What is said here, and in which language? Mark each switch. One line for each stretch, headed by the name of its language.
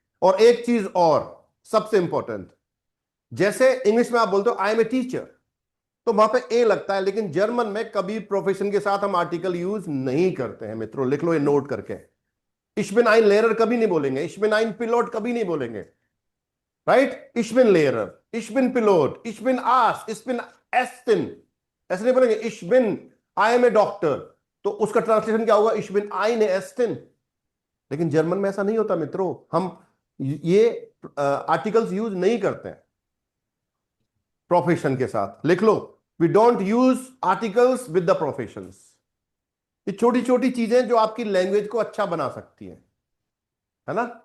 Hindi: और एक चीज और सबसे इंपॉर्टेंट, जैसे इंग्लिश में आप बोलते हो आई एम ए टीचर, तो वहां पे ए लगता है, लेकिन जर्मन में कभी प्रोफेशन के साथ हम आर्टिकल यूज नहीं करते हैं मित्रों, लिख लो ये नोट करके।
German: Ich bin ein Lehrer
Hindi: कभी नहीं बोलेंगे,
German: ich bin ein Pilot कभी नहीं बोलेंगे, राइट? Ich bin Lehrer, ich bin Pilot, ich bin Arzt, ich bin Ärztin,
Hindi: ऐसे नहीं बोलेंगे।
German: Ich bin,
English: I am a doctor,
Hindi: तो उसका ट्रांसलेशन क्या होगा?
German: Ich bin eine Ärztin।
Hindi: लेकिन जर्मन में ऐसा नहीं होता मित्रों, हम ये आर्टिकल्स यूज नहीं करते हैं प्रोफेशन के साथ। लिख लो,
English: We don't use articles with the professions.
Hindi: ये छोटी छोटी चीजें जो आपकी लैंग्वेज को अच्छा बना सकती है ना?